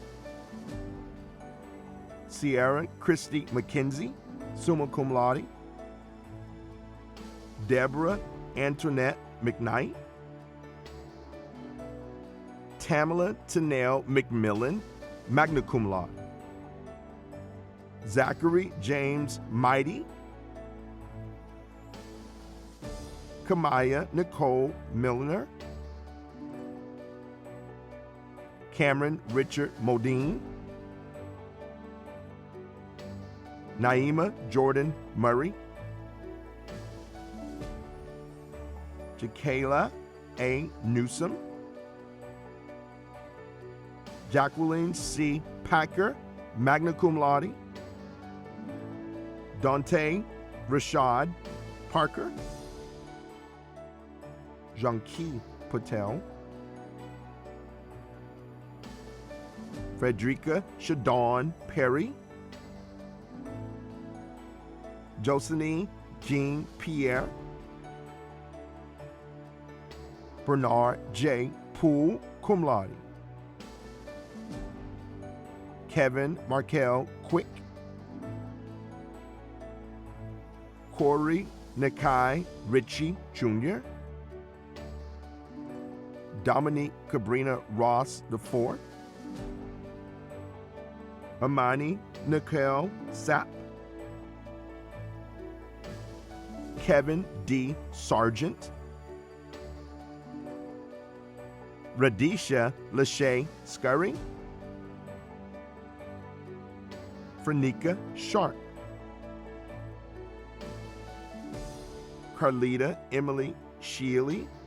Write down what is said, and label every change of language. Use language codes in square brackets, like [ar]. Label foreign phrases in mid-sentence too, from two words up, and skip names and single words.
[en] Sierra Christy McKenzie, [la] summa cum laude, [en] Deborah Antoinette McKnight, Tamala Tanel McMillan, [la] magna cum laude, [en] Zachary James Mighty, Kamaya Nicole Milner, Cameron Richard Modine, Naima Jordan Murray, Jakayla A. Newsom, Jacqueline C. Packer, [la] magna cum laude, [en] Dante Rashad Parker, Janki Patel, Frederica Shadon Perry, Jocelyn Jean Pierre, Bernard J. Poole, [la] cum laude, [en] Kevin Markel Quick, Corey Nakai Ritchie Jr., Dominique Cabrina Ross IV, Amani Nicole Sapp, Kevin D. Sargent, Radisha Lachey Scurry, Frenika Sharp, Carlita Emily Shealy,